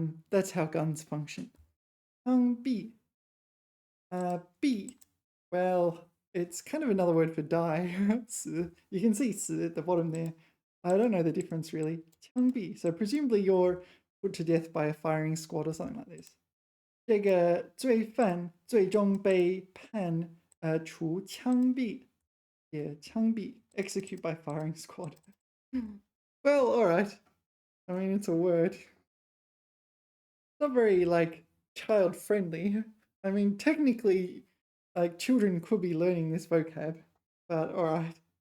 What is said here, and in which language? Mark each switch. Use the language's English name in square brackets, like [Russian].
[English] That's how guns function. [Chinese] 枪毙.毙. [English] Well, it's kind of another word for die. [Chinese] 死. [English] You can see 死 at the bottom there. I don't know the difference really. [Chinese] 枪毙. [English] So presumably you're put to death by a firing squad or something like this. [Chinese] 这个罪犯最终被判处枪毙. Yeah, 枪毙. [English] Execute by firing squad. Well, all right. I mean, it's a word. It's not very like child friendly. I mean, technically, like children could be learning this vocab, but all right.